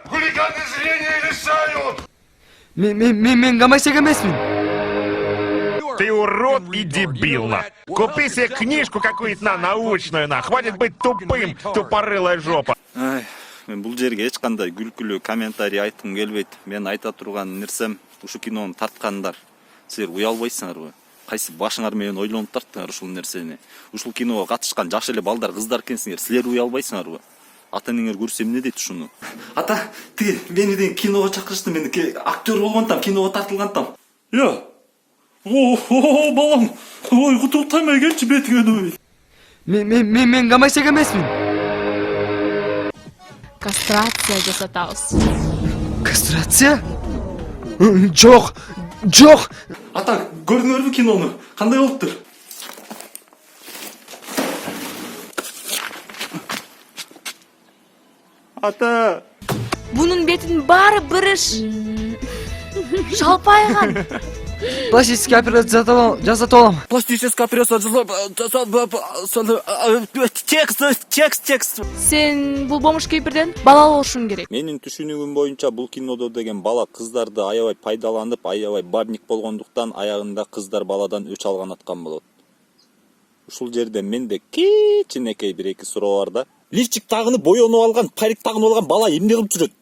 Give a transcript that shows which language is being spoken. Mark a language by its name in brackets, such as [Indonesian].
[Russian] Хулиганы зрения лишают! [Kyrgyz] Мен гомосек эмесмин. [Russian] Ты урод и дебил, на. Купи себе книжку какую-то научную, на. Хватит быть тупым, тупорылая жопа. [Kyrgyz] Мен бул жерге эч кандай күлкүлүү комментарий айткым келбейт. Мен айта турган нерсем, ушу кинону тарткандар. Силер уялбайсыңарбы? Кайсы башыңар менен ойлонуп тарттыңар ушул нерсени? Ушул киного катышкан жаш эле балдар, кыздар экенсиңер. Силер уялбайсыңарбы? Ата-энеңер көрсө эмне дейт ушуну? Ата, тиги мени деген киного чакырышты, мен актер болгонтам, киного тартылгантам. Я. О, балам. Ой, кутуктамай келчи бетиңе. Мен гомосек эмесмин. Кастрация жасатабыз. Кастрация? Жок. Ата, көрдүңөрбү кинону? Кандай болуптур? Ата. Бунун бетинин баары бырыш. Жалпайган. Пластический операция жасатып алам. [Russian] Пластическая операция текст. [Kyrgyz] Сен бул бомуш кейпирден балалуу болушуң керек. Менин түшүнүгүм боюнча бул кинодо деген бала кыздарды аябай пайдаланып, аябай бабник болгондуктан аягында кыздар баладан өч алган аткан болот. Ушул жерде менде кичинекей бир эки суроо бар да. Лифчик тагынып, боёнуп алган, парик тагынып алган бала эмне кылып жүрөт?